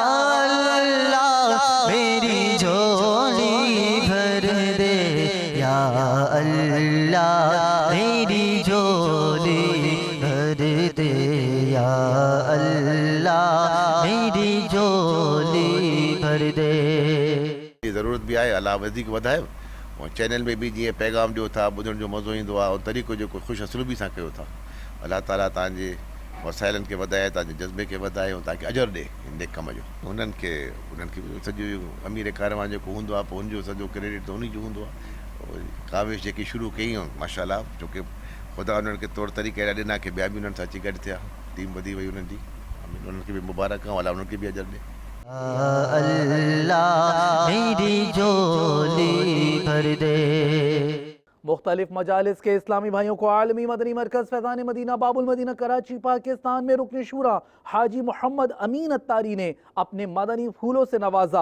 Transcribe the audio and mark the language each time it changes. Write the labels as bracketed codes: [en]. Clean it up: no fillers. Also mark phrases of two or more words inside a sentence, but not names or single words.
[ur] اللہ میری جھولی بھر دے، یا اللہ میری جھولی بھر دے، یا اللہ میری جھولی بھر دے۔ ضرورت بھی آئے [sd] اللہ وڌيڪ वधाए और चैनल में भी जीअं पैगाम ॾियो था ॿुधण जो मज़ो ईंदो आहे और तरीक़ो जेको ख़ुशि असलूबी सां कयो था, अलाह ताला तव्हांजे वसाइलनि खे वधाए, तव्हांजे जज़्बे खे वधाए ऐं तव्हांखे अजर ॾे हिन नेक कम जो। उन्हनि खे सॼो अमीर कारवां जेको हूंदो आहे पोइ हुनजो सॼो क्रेडिट त उन जो हूंदो आहे। काविश जेकी शुरू कई माशाअल्लाह, छोकी ख़ुदा उन्हनि खे तौर तरीक़ा अहिड़ा ॾिना की ॿिया बि उन्हनि सां अची गॾु थिया, टीम वधी वई उन्हनि जी। उन्हनि खे बि मुबारक आहे, अलाह उन्हनि खे बि अजर ॾे। [ur] اللہ میری جھولی بھر دے۔ مختلف مجالس کے اسلامی بھائیوں کو عالمی مدنی مرکز فیضان مدینہ باب المدینہ کراچی پاکستان میں رکن شورا حاجی محمد امین اتاری نے اپنے مدنی پھولوں سے نوازا۔